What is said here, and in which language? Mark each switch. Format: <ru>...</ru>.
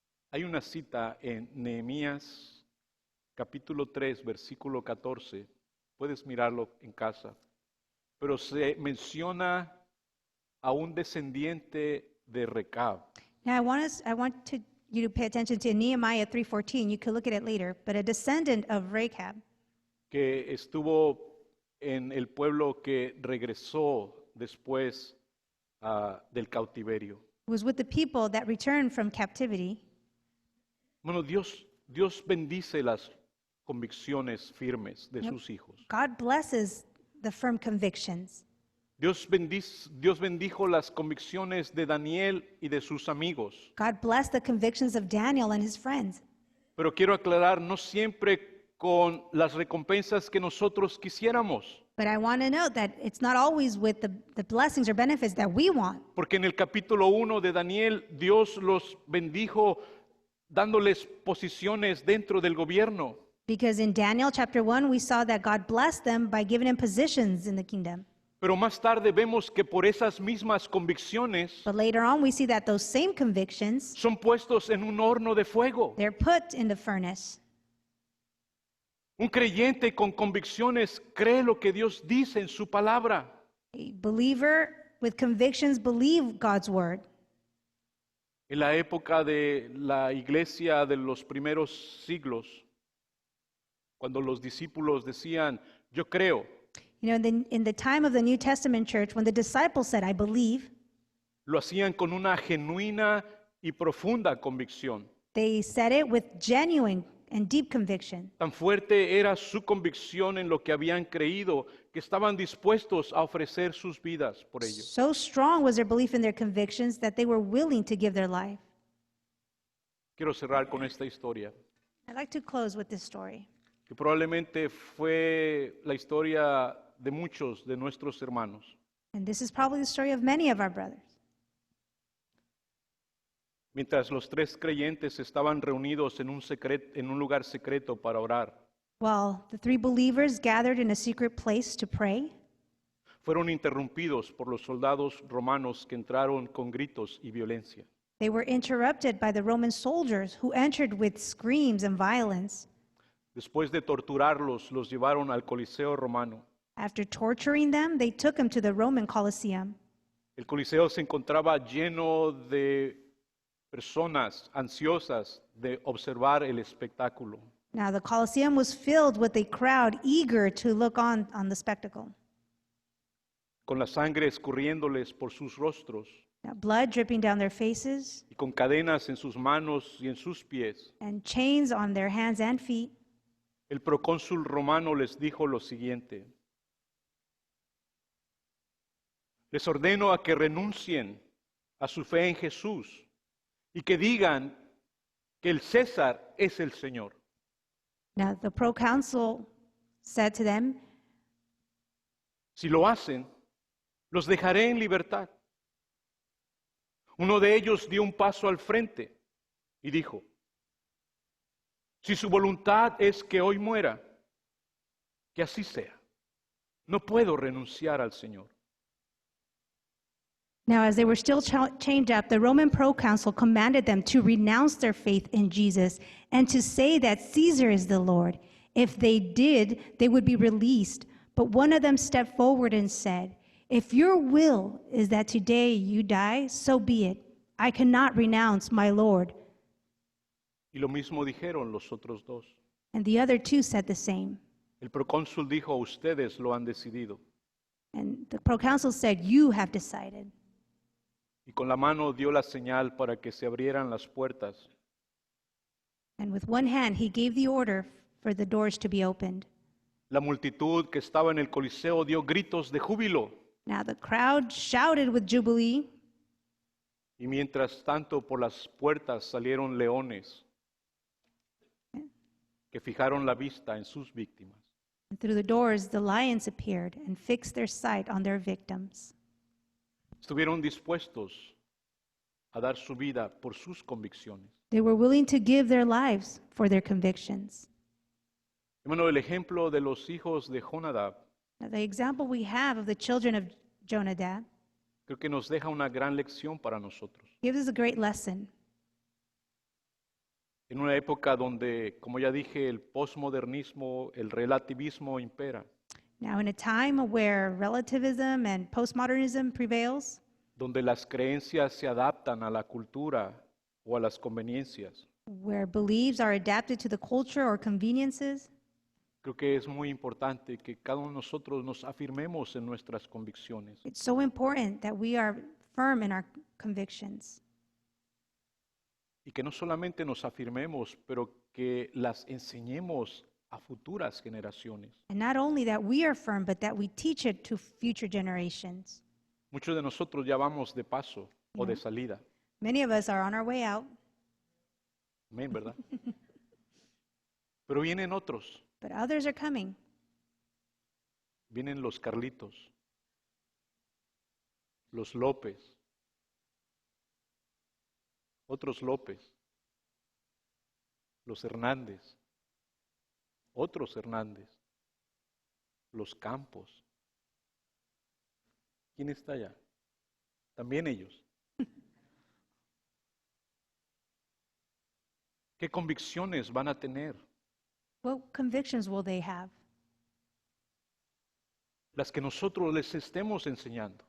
<es>Hay una cita en Nehemías capítulo 3, versículo 14. Puedes mirarlo en casa. Pero se menciona a un descendiente de Recab.</es> <en>Now you to pay attention to Nehemiah 3:14. You could look at it later. But a descendant of Rechab,</en> <es>Que estuvo en el pueblo que regresó después del cautiverio.</es> <en>was with the people that returned from captivity.</en> <es>Bueno, Dios bendice las convicciones firmes de sus hijos.</es> <en>God blesses the firm convictions.</en> <es>Dios bendijo las convicciones de Daniel y de sus amigos.</es> <en>God blessed the convictions of Daniel and his friends.</en> <es>Pero quiero aclarar, no siempre con las recompensas que nosotros quisiéramos.</es> <en>But I want to note that it's not always with the blessings or benefits that we want.</en> <es>Porque en el capítulo 1 de Daniel, Dios los bendijo dándoles posiciones dentro del gobierno.</es> <en>Because in Daniel chapter 1, we saw that God blessed them by giving them positions in the kingdom.</en> <es>Pero más tarde vemos que por esas mismas convicciones</es> <en>But later on, we see that those same convictions,</en> <es>son puestos en un horno de fuego.</es> <en>they're put in the furnace.</en> <es>Un creyente con convicciones cree lo que Dios dice en su palabra.</es> <en>A believer with convictions believe God's word.</en> <es>En la época de la iglesia de los primeros siglos, cuando los discípulos decían, yo creo,</es> <en>You know, in the time of the New Testament church, when the disciples said, I believe,</en> <es>lo hacían con una genuina y profunda convicción.</es> <en>they said it with genuine and deep conviction.</en> <es>Tan fuerte era su convicción en lo que habían creído que estaban dispuestos a ofrecer sus vidas por ello.</es> <en>So strong was their belief in their convictions that they were willing to give their life.</en> <es>Quiero cerrar con esta historia,</es> <en>I'd like to close with this story.</en> <es>que probablemente fue la historia de muchos de nuestros hermanos.</es> <en>And this is probably the story of many of our brothers.</en> <es>Mientras los tres creyentes estaban reunidos en un lugar secreto para orar,</es> <en>While the three believers gathered in a secret place to pray,</en> <es>fueron interrumpidos por los soldados romanos que entraron con gritos y violencia.</es> <en>they were interrupted by the Roman soldiers who entered with screams and violence.</en> <es>Después de torturarlos, los llevaron al Coliseo romano.</es> <en>After torturing them, they took them to the Roman Colosseum.</en> <es>El Coliseo se encontraba lleno de personas ansiosas de observar el espectáculo.</es> <en>Now, the Colosseum was filled with a crowd eager to look on the spectacle.</en> <es>Con la sangre escurriéndoles por sus rostros</es> <en>Now, blood dripping down their faces</en> <es>y con cadenas en sus manos y en sus pies.</es> <en>and chains on their hands and feet.</en> <es>El procónsul romano les dijo lo siguiente: les ordeno a que renuncien a su fe en Jesús y que digan que el César es el Señor.</es> <en>Now, the proconsul said to them,</en> <es>Si lo hacen, los dejaré en libertad. Uno de ellos dio un paso al frente y dijo: si su voluntad es que hoy muera, que así sea. No puedo renunciar al Señor.</es> <en>Now, as they were still chained up, the Roman proconsul commanded them to renounce their faith in Jesus and to say that Caesar is the Lord. If they did, they would be released. But one of them stepped forward and said, If your will is that today you die, so be it. I cannot renounce my Lord.</en> <es>Y lo mismo dijeron los otros dos.</es> <en>And the other two said the same.</en> <es>El procónsul dijo, ustedes lo han decidido.</es> <en>And the proconsul said, you have decided.</en> <es>Y con la mano dio la señal para que se abrieran las puertas.</es> <en>And with one hand, he gave the order for the doors to be opened.</en> <es>La multitud que estaba en el Coliseo dio gritos de júbilo.</es> <en>Now the crowd shouted with jubilee,</en> <es>Y mientras tanto por las puertas salieron leones que fijaron la vista en sus víctimas.</es> <en>and through the doors the lions appeared and fixed their sight on their victims.</en> <es>Estuvieron dispuestos a dar su vida por sus convicciones.</es> <en>They were willing to give their lives for their convictions.</en> <es>Hermano, el ejemplo de los hijos de Jonadab</es> <en>Now, the example we have of the children of Jonadab</en> <es>creo que nos deja una gran lección para nosotros.</es> <en>gives us a great lesson.</en> <es>En una época donde, como ya dije, el posmodernismo, el relativismo impera,</es> <en>Now, in a time where relativism and postmodernism prevails,</en> <es>donde las creencias se adaptan a la cultura o a las conveniencias,</es> <en>where beliefs are adapted to the culture or conveniences,</en> <es>creo que es muy importante que cada uno de nosotros nos afirmemos en nuestras convicciones.</es> <en>it's so important that we are firm in our convictions.</en> <es>Y que no solamente nos afirmemos, pero que las enseñemos a futuras generaciones.</es> <en>And not only that we are firm, but that we teach it to future generations.</en> <es>Muchos de nosotros ya vamos de paso o de salida.</es> <en>Many of us are on our way out,</en> <es>Amén, ¿verdad? Pero vienen otros.</es> <en>but others are coming.</en> <es>Vienen los Carlitos, los López, otros López, los Hernández, otros Hernández, los Campos. ¿Quién está allá? También ellos. ¿Qué convicciones van a tener?</es> <en>What convictions will they have?</en> <es>Las que nosotros les estemos enseñando,</es>